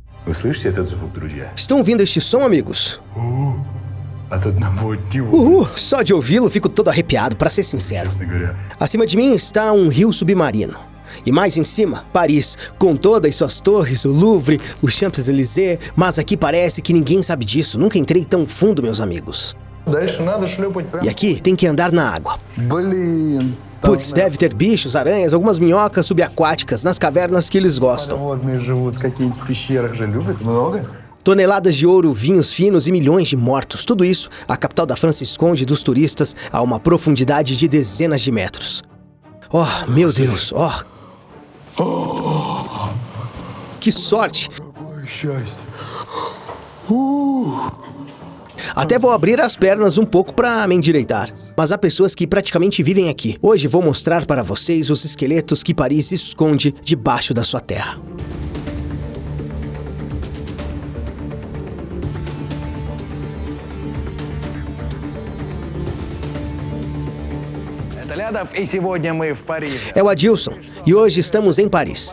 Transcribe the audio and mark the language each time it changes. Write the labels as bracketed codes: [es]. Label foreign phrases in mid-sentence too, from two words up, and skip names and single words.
[ru] Вы слышите этот звук, друзья? [pt] Estão ouvindo este som, amigos? [ru] От одного него, [pt] Só de ouvi-lo fico todo arrepiado, para ser sincero. [ru] честно говоря. [pt] Acima de mim está um rio submarino. E mais em cima, Paris, com todas suas torres, o Louvre, o Champs-Élysées, mas aqui parece que ninguém sabe disso. Nunca entrei tão fundo, meus amigos. [ru] Дальше надо шлепать прям. [pt] E aqui tem que andar na água. [ru] Блин. [pt] Putz, deve ter bichos, aranhas, algumas minhocas subaquáticas nas cavernas que eles gostam. [ru] Водные живут какие-нибудь в пещерах же любят. Много? [pt] Toneladas de ouro, vinhos finos e milhões de mortos. Tudo isso, a capital da França esconde dos turistas a uma profundidade de dezenas de metros. Oh, meu Deus, Que sorte! [ru] Какое счастье. [pt] Até vou abrir as pernas um pouco para me endireitar. Mas há pessoas que praticamente vivem aqui. Hoje vou mostrar para vocês os esqueletos que Paris esconde debaixo da sua terra. É o Adilson, e hoje estamos em Paris.